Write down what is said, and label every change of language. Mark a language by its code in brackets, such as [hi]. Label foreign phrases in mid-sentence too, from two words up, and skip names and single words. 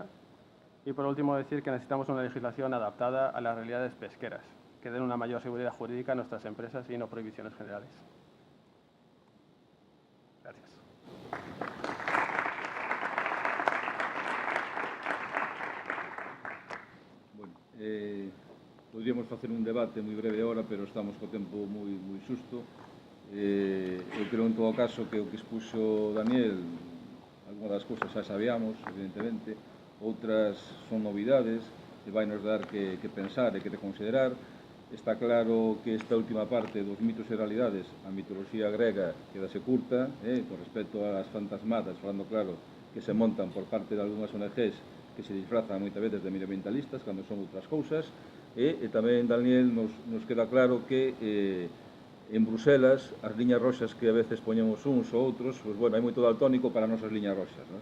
[es] Y por último, decir que necesitamos una legislación adaptada a las realidades pesqueras, que den una mayor seguridad jurídica a nuestras empresas y no prohibiciones generales. Gracias. [gl] Bueno, podríamos facer un debate moi breve hora, pero estamos co tempo moi xusto. Eu creo en todo caso que o que expuxo Daniel, algunha das cousas xa sabíamos, evidentemente, outras son novidades e vai nos dar que pensar e que considerar. Está claro que esta última parte dos mitos e realidades, a mitoloxía grega quedase curta, con respecto ás fantasmadas, falando claro, que se montan por parte de algunhas ONGs que se disfrazan moitas veces de medioambientalistas cando son outras cousas, e tamén, Daniel, nos queda claro que en Bruselas, as liñas roxas que a veces poñemos uns ou outros, [es] pues, bueno, [gl] hai moito daltónico para nosas liñas roxas, ¿no?